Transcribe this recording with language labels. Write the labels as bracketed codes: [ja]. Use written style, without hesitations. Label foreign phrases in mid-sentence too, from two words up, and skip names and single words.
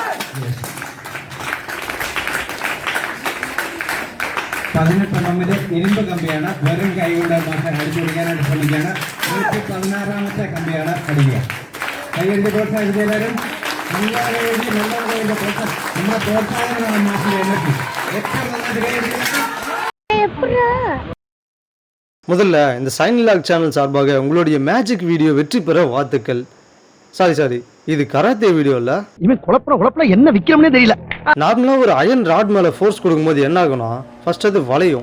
[ml] 18 ഇരുമ്പ് കമ്പിയാണ്. വെറും കൈ കൊണ്ട് അടിച്ചു പിടിക്കാനായിട്ട് ശ്രമിക്കുകയാണ്. 16ാമത്തെ കമ്പിയാണ് അടിക്കുക. കൈയടിച്ച് പ്രോത്സാഹിപ്പിച്ച എല്ലാവരും നമ്മുടെ പ്രോത്സാഹനമാണ് മാഷിന്റെ എനർജി. എത്ര നന്നായിട്ട് കൈയടിക്കുക. [ta] முதல்ல இந்த சைன் லாக் சேனல் சார்பாக உங்களுடைய மேஜிக் வீடியோ வெற்றி பெற வாழ்த்துக்கள். சாரி இது கராத்தே வீடியோ இல்ல. இவன் குழப்பற என்ன விக்கிறோம்னே தெரியல. நார்மலா ஒரு [en] iron rod [ta] மேல ஃபோர்ஸ் கொடுக்கும்போது என்ன ஆகும்னா ஃபர்ஸ்ட் அது வளையும்.